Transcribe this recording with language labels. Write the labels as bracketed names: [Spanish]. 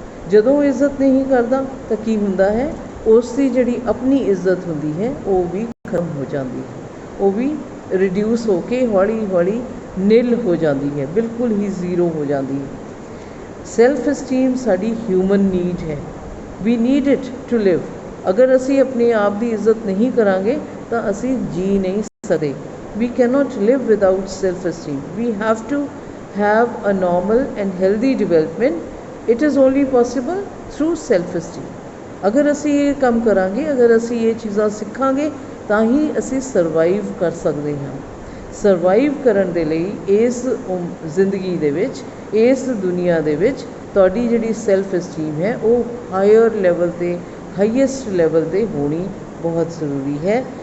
[Punjabi] ਜਦੋਂ ਉਹ ਇੱਜ਼ਤ ਨਹੀਂ ਕਰਦਾ ਤਾਂ ਕੀ ਹੁੰਦਾ ਹੈ, ਉਸ ਦੀ ਜਿਹੜੀ ਆਪਣੀ ਇੱਜ਼ਤ ਹੁੰਦੀ ਹੈ ਉਹ ਵੀ ਖਤਮ ਹੋ ਜਾਂਦੀ ਹੈ, ਉਹ ਵੀ ਰਿਡਿਊਸ ਹੋ ਕੇ ਹੌਲੀ ਹੌਲੀ ਨਿਲ ਹੋ ਜਾਂਦੀ ਹੈ, ਬਿਲਕੁਲ ਹੀ ਜ਼ੀਰੋ ਹੋ ਜਾਂਦੀ ਹੈ। ਸੈਲਫ ਐਸਟੀਮ ਸਾਡੀ ਹਿਊਮਨ ਨੀਡ ਹੈ, [English] We need it to live. [Punjabi] ਅਗਰ ਅਸੀਂ ਆਪਣੇ ਆਪ ਦੀ ਇੱਜ਼ਤ ਨਹੀਂ ਕਰਾਂਗੇ ਤਾਂ ਅਸੀਂ ਜੀ ਨਹੀਂ ਸਕਦੇ। [English] We cannot live without self-esteem. We have to have a normal and healthy development. It is only possible through self-esteem. [Punjabi] ਅਗਰ ਅਸੀਂ ਇਹ ਕੰਮ ਕਰਾਂਗੇ, ਅਗਰ ਅਸੀਂ ਇਹ ਚੀਜ਼ਾਂ ਸਿੱਖਾਂਗੇ ਤਾਂ ਹੀ ਅਸੀਂ ਸਰਵਾਈਵ ਕਰ ਸਕਦੇ ਹਾਂ। ਸਰਵਾਈਵ ਕਰਨ ਦੇ ਲਈ ਇਸ ਜ਼ਿੰਦਗੀ ਦੇ ਵਿੱਚ, ਇਸ ਦੁਨੀਆ ਦੇ ਵਿੱਚ ਤੁਹਾਡੀ ਜਿਹੜੀ ਸੈਲਫ ਐਸਟੀਮ ਹੈ ਉਹ ਹਾਇਰ ਲੈਵਲ 'ਤੇ, ਹਾਈਐਸਟ ਲੈਵਲ 'ਤੇ ਹੋਣੀ ਬਹੁਤ ਜ਼ਰੂਰੀ ਹੈ।